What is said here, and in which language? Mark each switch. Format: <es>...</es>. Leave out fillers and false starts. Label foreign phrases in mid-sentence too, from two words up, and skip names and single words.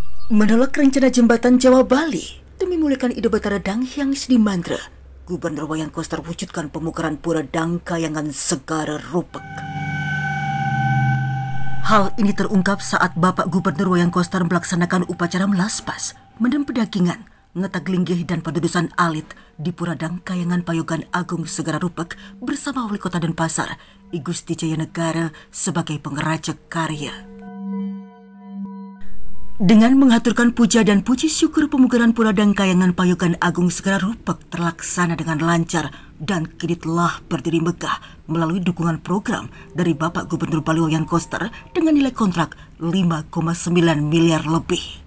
<id>Menolak rencana jembatan Jawa Bali demi memulihkan ide Batara Dang Hyang Sidi Mantra, Gubernur Wayan Koster wujudkan pemukaran Pura Dang Kayangan Segara Rupek. Hal ini terungkap saat Bapak Gubernur Wayan Koster melaksanakan upacara melaspas, mendem pedagingan, ngetaglinggih dan pendudusan alit di Pura Dang Kayangan Payogan Agung Segara Rupek bersama Wali Kota Denpasar, I Gusti Jaya Negara sebagai pengerajak karya. Dengan mengaturkan puja dan puji syukur, pemugaran Pura Dang Kayangan Payogan Agung Segara Rupek terlaksana dengan lancar dan kini telah berdiri megah melalui dukungan program dari Bapak Gubernur Bali Wayan Koster dengan nilai kontrak 5,9 miliar lebih.</id>